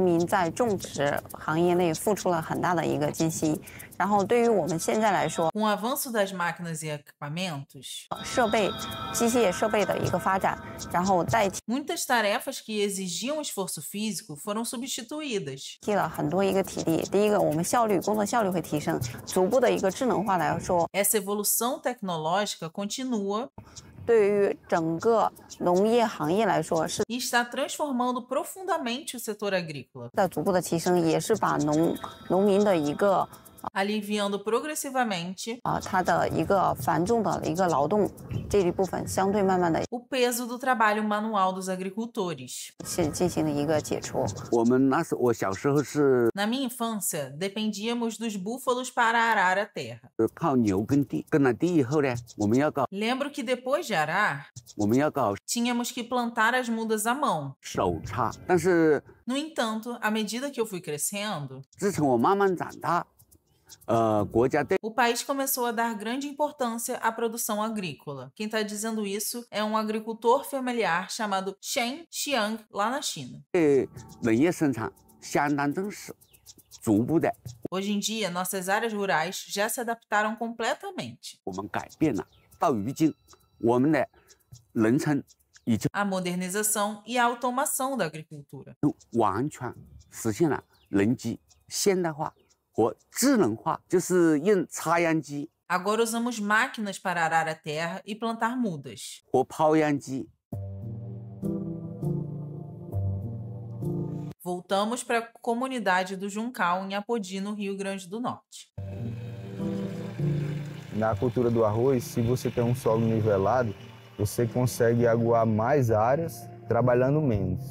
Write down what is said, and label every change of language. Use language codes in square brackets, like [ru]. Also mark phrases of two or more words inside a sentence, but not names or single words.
[pt] Com o avanço das máquinas e equipamentos, muitas tarefas que exigiam esforço físico foram substituídas. Essa evolução tecnológica continua [zh] 对于整个农业行业来说是 [pt] E está transformando profundamente o setor agrícola, [zh] 在逐步的提升，也是把农民的一个 [pt] aliviando progressivamente [zh] 他的一个繁重的一个劳动这一部分相对慢慢的 [pt] o peso do trabalho manual dos agricultores. [zh] 是进行了一个解除。我小时候是 [pt] Na minha infância, dependíamos dos búfalos para arar a terra. [zh] 靠牛耕地，耕了地以后呢，我们要搞 [pt] Lembro que depois de arar, [zh] 我们要搞 [pt] tínhamos que plantar as mudas à mão. [zh] 手插，但是 [pt] No entanto, à medida que eu fui crescendo, [zh] 自从我慢慢长大，国家对 [pt] o país começou a dar grande importância à produção agrícola. Quem está dizendo isso é um agricultor familiar chamado Shen Xiang, lá na China. [zh] 农业生产相当重视，逐步的 [pt] Hoje em dia, nossas áreas rurais já se adaptaram completamente. [zh] 我们改变了，到如今我们的农村已经 [pt] A modernização e a automação da agricultura. [zh] 完全实现了农机现代化和智能化，就是用插秧机 [pt] Agora usamos máquinas para arar a terra e plantar mudas. [zh] 和抛秧机。 [pt] Voltamos para a comunidade do Juncal, em Apodi, no Rio Grande do Norte. Na cultura do arroz, se você tem um solo nivelado, você consegue aguar mais áreas trabalhando menos.